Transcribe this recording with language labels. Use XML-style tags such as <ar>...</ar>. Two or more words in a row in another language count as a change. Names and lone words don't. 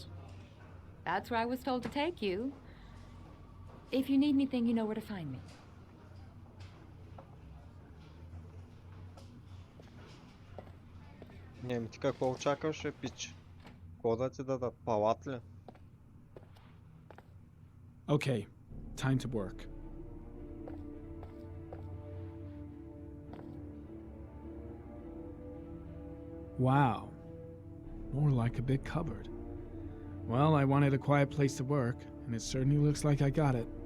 <en>That's where I was told to take you. If you need anything, you know where to find me.</en> <bg>Не, ти какво очакваше, пич? Какво да ти дадат? Палат ли?</bg> <en>Okay, time to work. Wow. More like a big cupboard. Well, I wanted a quiet place to work, and it certainly looks like I got it.</en>